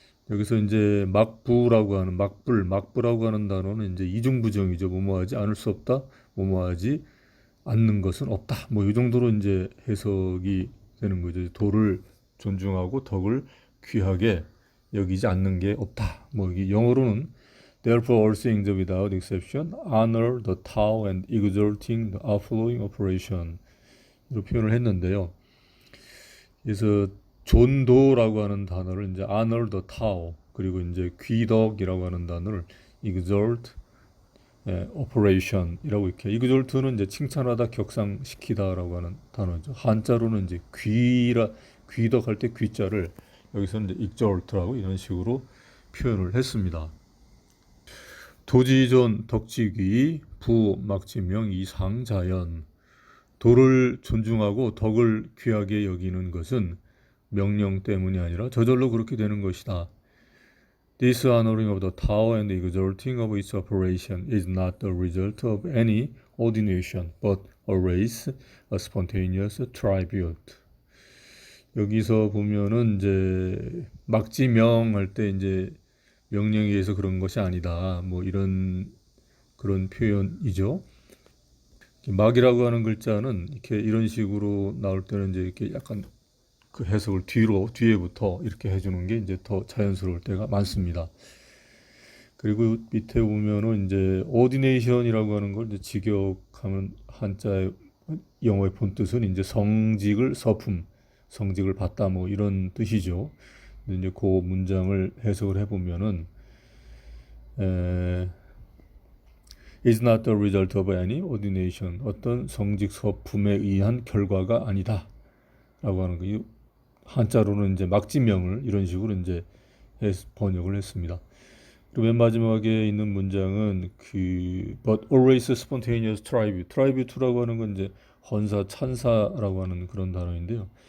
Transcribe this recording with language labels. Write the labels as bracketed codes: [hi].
[ko] 여기서 이제 막부라고 하는 단어는 이제 이중부정이죠. 뭐뭐하지 않을 수 없다. 뭐뭐하지 않는 것은 없다. 뭐 이 정도로 이제 해석이 되는 거죠. 도를 존중하고 덕을 귀하게 여기지 않는 게 없다. 뭐 이게 영어로는 [en] Therefore, all things without exception honor the Tao and exalting the outflowing operation. [ko] 이렇게 표현을 했는데요. 그래서 존도라고 하는 단어를 이제 [en] honor the Tao [ko] 그리고 이제 귀덕이라고 하는 단어를 [en] exalt operation [ko] 이라고 이렇게 exalt는 이제 칭찬하다 격상시키다라고 하는 단어죠. 한자로는 이제 귀덕할 때 귀자를 여기서는 이제 exalt라고 이런 식으로 표현을 했습니다. 도지존 덕지귀 부 막지명 이상자연 도를 존중하고 덕을 귀하게 여기는 것은 명령 때문이 아니라 저절로 그렇게 되는 것이다. [en] This honoring of the Tao and exalting of its operation is not the result of any ordination, but always a spontaneous tribute. [ko] 여기서 보면은 이제 막지명할 때 이제 명령에 의해서 그런 것이 아니다. 뭐 이런 그런 표현이죠. 막이라고 하는 글자는 이렇게 이런 식으로 나올 때는 이제 이렇게 약간 그 해석을 뒤에부터 이렇게 해주는 게 이제 더 자연스러울 때가 많습니다. 그리고 밑에 보면은 이제 ordination이라고 하는 걸 이제 직역하면 한자의 영어의 본 뜻은 이제 성직을 성직을 받다 뭐 이런 뜻이죠. 근데 이제 그 문장을 해석을 해보면은 [en] is not the result of any ordination. [ko] 어떤 성직 서품에 의한 결과가 아니다. 라고 하는 거. 한자로는 이제 막지명을 이런 식으로 이제 번역을 했습니다. 그리고 맨 마지막에 있는 문장은 [en] but always spontaneous tribute [ko] 라고 하는 건 이제 헌사, 찬사라고 하는 그런 단어인데요.